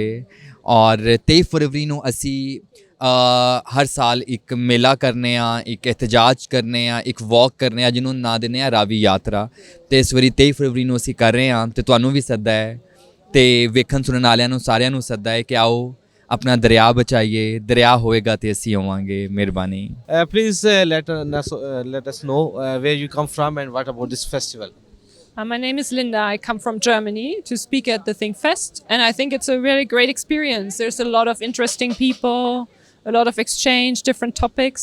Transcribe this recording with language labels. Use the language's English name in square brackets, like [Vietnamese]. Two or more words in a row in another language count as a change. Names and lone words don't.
[Punjabi] ਔਰ 23 ਫਰਵਰੀ ਨੂੰ ਅਸੀਂ ਹਰ ਸਾਲ ਇੱਕ ਮੇਲਾ ਕਰਨੇ ਆ, ਇੱਕ ਇਤਜਾਜ ਕਰਨੇ ਆ, ਇੱਕ ਵਾਕ ਕਰਨੇ ਆ ਜਿਹਨੂੰ ਨਾਂ ਦਿੰਦੇ ਆ ਰਾਵੀ ਯਾਤਰਾ। ਤੇ ਇਸ ਵਾਰੀ 23 ਫਰਵਰੀ ਨੂੰ ਅਸੀਂ ਕਰ ਰਹੇ ਹਾਂ ਤੇ ਤੁਹਾਨੂੰ ਵੀ ਸੱਦਾ ਹੈ ਤੇ ਵੇਖਣ ਸੁਣਨ ਵਾਲਿਆਂ ਨੂੰ ਸਾਰਿਆਂ ਨੂੰ ਸੱਦਾ ਹੈ ਕਿ ਆਓ [Urdu] اپنا دریا بچائیے, [Punjabi] ਦਰਿਆ ਹੋਏਗਾ ਤੋ ਅਸੀ ਹੋਵਾਂਗੇ। ਮਿਹਰਬਾਨੀ। [English] Please let us know where you come from and what about this festival. My name is Linda. I come from Germany to speak at the ThinkFest, and I think it's a really great experience. There's a lot of interesting people, a lot of exchange, different topics.